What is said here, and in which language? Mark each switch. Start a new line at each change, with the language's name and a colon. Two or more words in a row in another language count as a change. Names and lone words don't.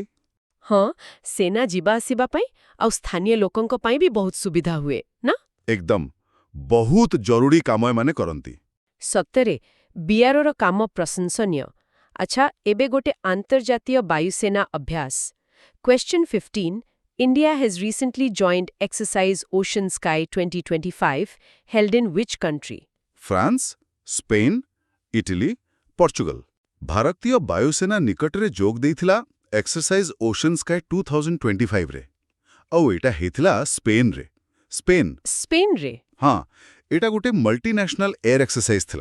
Odia: ହଁ, ସେନା ଯିବା ଆସିବା ପାଇଁ ଆଉ ସ୍ଥାନୀୟ ଲୋକଙ୍କ ପାଇଁ ବି ବହୁତ ସୁବିଧା ହୁଏ ନା? ଏକଦମ ବହୁତ ଜରୁରୀ କାମ ଏମାନେ କରନ୍ତି। ସତରେ BROର କାମ ପ୍ରଶଂସନୀୟ। ଆଚ୍ଛା, ଏବେ ଗୋଟେ ଆନ୍ତର୍ଜାତୀୟ ବାୟୁସେନା ଅଭ୍ୟାସ।
English: Question 15. India has recently joined exercise Ocean Sky 2025 held in which country?
Odia: ଫ୍ରାନ୍ସ, ସ୍ପେନ୍, ଇଟାଲୀ, ପର୍ତ୍ତୁଗାଲ। ଭାରତୀୟ ବାୟୁସେନା ନିକଟରେ ଯୋଗ ଦେଇଥିଲା ଏକ୍ସରସାଇଜ୍ ଓସନ୍ ସ୍କାଏ 2025ରେ, ଆଉ ଏଇଟା ହେଇଥିଲା ସ୍ପେନ୍ରେ। ସ୍ପେନ୍ରେ? ହଁ, ଏଇଟା ଗୋଟେ
English: multinational air exercise
Odia: ଥିଲା।